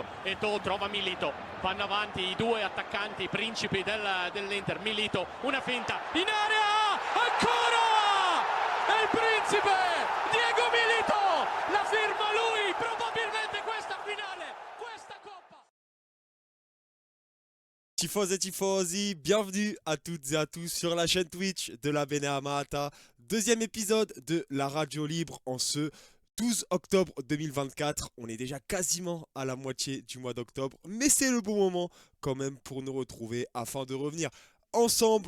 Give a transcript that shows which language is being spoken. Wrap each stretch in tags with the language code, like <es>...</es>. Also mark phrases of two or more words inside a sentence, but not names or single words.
<it>Eto'o trova Milito, vanno avanti i due attaccanti, i principi dell'Inter. Milito, una finta, in area, ancora! È il principe, Diego Milito, la firma lui, probabilmente questa finale, questa coppa. Tifos et tifosi,</it> <fr>bienvenue à toutes et à tous sur la chaîne Twitch de la Beneamata. Deuxième épisode de la radio libre en ce 12 octobre 2024. On est déjà quasiment à la moitié du mois d'octobre, mais c'est le bon moment quand même pour nous retrouver afin de revenir ensemble.</fr>